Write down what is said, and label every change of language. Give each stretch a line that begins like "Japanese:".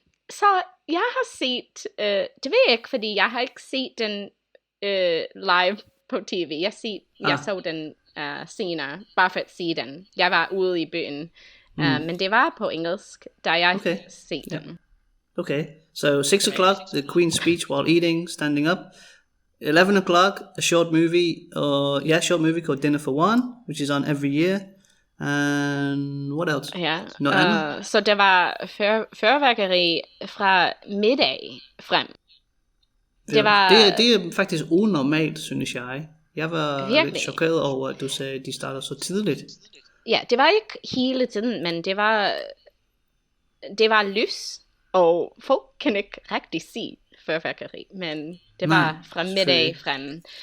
Danish: Så jeg har set, det ved jeg ikke, fordi jeg har ikke set den live på tv. Jeg så den senere, bare for at se den. Jeg var ude i byen, men det var på engelsk, da jeg set den.
English: Okay, so 6 o'clock, the Queen's speech while eating, standing up. 11 o'clock, a short movie called Dinner for One, which is on every year. And what else?
Danish: Ja, så der var fyrværkeri fra middag frem. Det er faktisk unormalt, synes jeg. Jeg var lidt chokeret over, at du sagde, at de starter så tidligt. Ja, det var ikke hele tiden, men det var lys, og folk kan ikke rigtig se fyrværkeri, men det var fra middag frem.